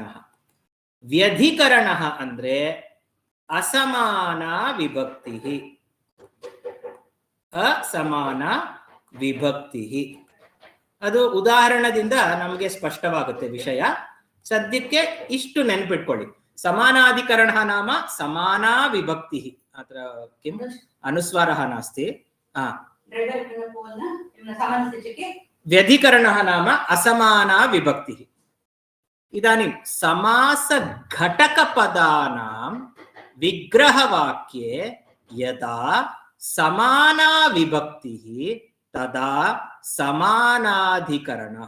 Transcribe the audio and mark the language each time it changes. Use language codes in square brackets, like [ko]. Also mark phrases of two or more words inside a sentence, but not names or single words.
[kn] ವ್ಯಧಿಕರಣ ಅಂದ್ರೆ ಅಸಮಾನ ವಿಭಕ್ತಿ. ಅಸಮಾನ ವಿಭಕ್ತಿ ಅದು ಉದಾಹರಣದಿಂದ ನಮಗೆ ಸ್ಪಷ್ಟವಾಗುತ್ತೆ ವಿಷಯ. ಸದ್ಯಕ್ಕೆ ಇಷ್ಟು ನೆನ್ಪಿಟ್ಕೊಳ್ಳಿ. [sa] ಸಮಾನಾಧಿಕರಣ ನಾಮ ಸಮಾನಾ ವಿಭಕ್ತಿ. ಅತ್ರ किम् अनुस्वारः नास्ति. व्यधिकरणः नाम असमाना विभक्तिः. इदानीं समासघटकपदानां विग्रहवाक्ये यदा समाना विभक्तिः तदा समानाधिकरणः.